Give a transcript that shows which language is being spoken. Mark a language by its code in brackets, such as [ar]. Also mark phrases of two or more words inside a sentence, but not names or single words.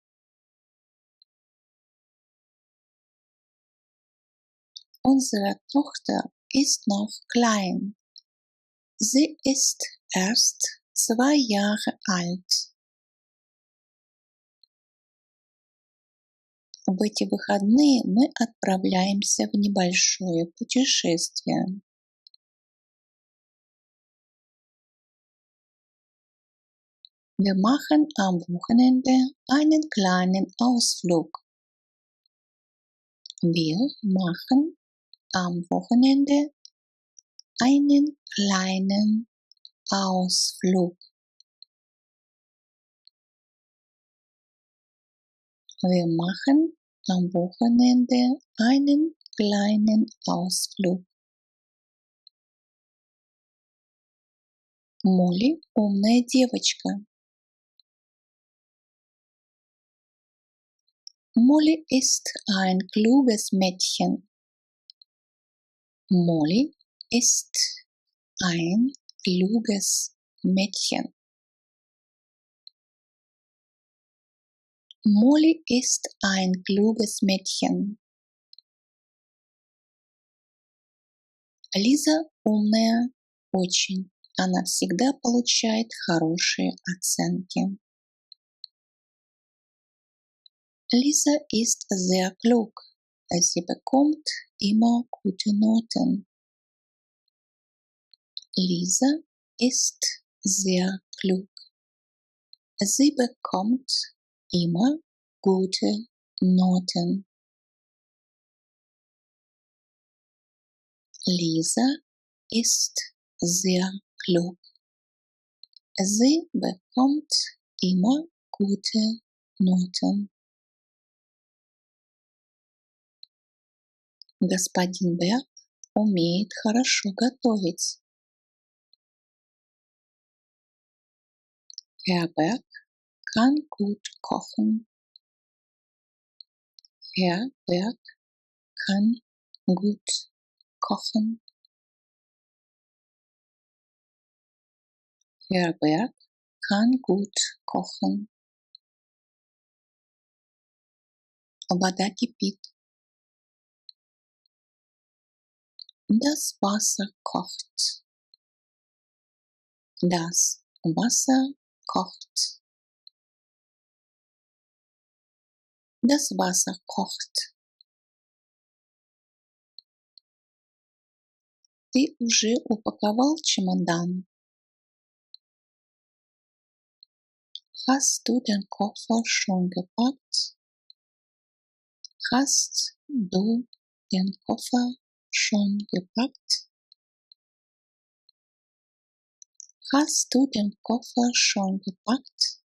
[de] Unsere Tochter ist noch klein. Sie ist erst 2 Jahre alt. [ru] В эти выходные мы отправляемся в небольшое путешествие. [de] Wir machen am Wochenende einen kleinen Ausflug. Wir machen am Wochenende einen kleinen Ausflug. Wir machen am Wochenende einen kleinen Ausflug. [ru] Молли умная девочка. [de] Molly ist ein kluges Mädchen. Molly ist ein kluges Mädchen. Molly ist ein kluges Mädchen. [ru] Лиза умная очень. Она всегда получает хорошие оценки. [de] Lisa ist sehr klug. Sie bekommt immer gute Noten. Lisa ist sehr klug. Sie bekommt immer gute Noten. Lisa ist sehr klug. Sie bekommt immer gute Noten. [ru] Господин Берг умеет хорошо готовить. [de] Herr Berg kann gut kochen. Herr Berg kann gut kochen. Herr Berg kann gut kochen. [ru] Вода кипит. [de] Das Wasser kocht. Das Wasser kocht. Das Wasser kocht. [ru] Ты уже упаковал чемодан? [de] Hast du den Koffer schon gepackt? Hast du den Koffer schon gepackt? Hast du den Koffer schon gepackt?